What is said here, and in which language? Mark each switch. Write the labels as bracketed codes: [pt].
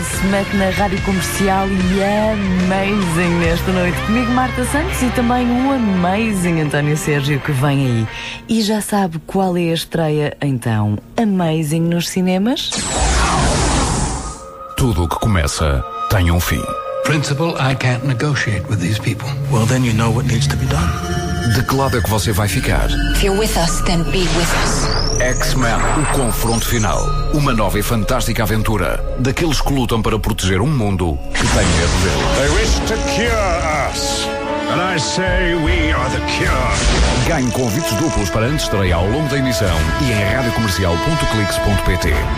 [pt] Matt na Rádio Comercial e Amazing nesta noite. Comigo Marta Santos e também o Amazing António Sérgio que vem aí. E já sabe qual é a estreia, então, Amazing nos cinemas? Tudo o que começa tem um fim. [en] Principal, I can't negotiate with these people. Well, then you know what needs to be done. [pt] De que lado é que você vai ficar? [en] If you're with us, then be with us. [pt] X-Men, o confronto final. Uma nova e fantástica aventura. Daqueles que lutam para proteger um mundo que tem medo dele. [en] They wish to cure us. And I say we are the cure. [pt] Ganhe convites duplos para antestreia ao longo da emissão e em radiocomercial.clix.pt.